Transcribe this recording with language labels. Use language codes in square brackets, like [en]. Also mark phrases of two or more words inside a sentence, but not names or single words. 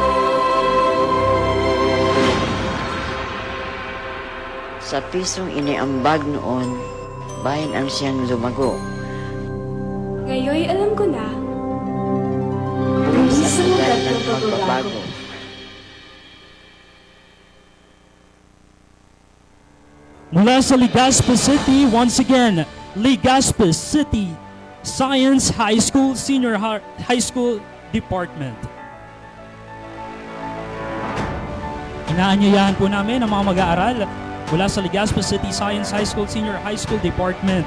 [tl] Sa pisong iniambag noon, bayan ang siyang lumago. Ngayoy alam ko na. Buwis ang Sumugat ugat ng ng pagbabago. pagbabago. Mula sa Legazpi City, [en] once again, [tl] Legazpi City Science High School Senior High School Department. Inaanyayahan po namin ang mga mag-aaral mula sa Legazpi City Science High School Senior High School Department.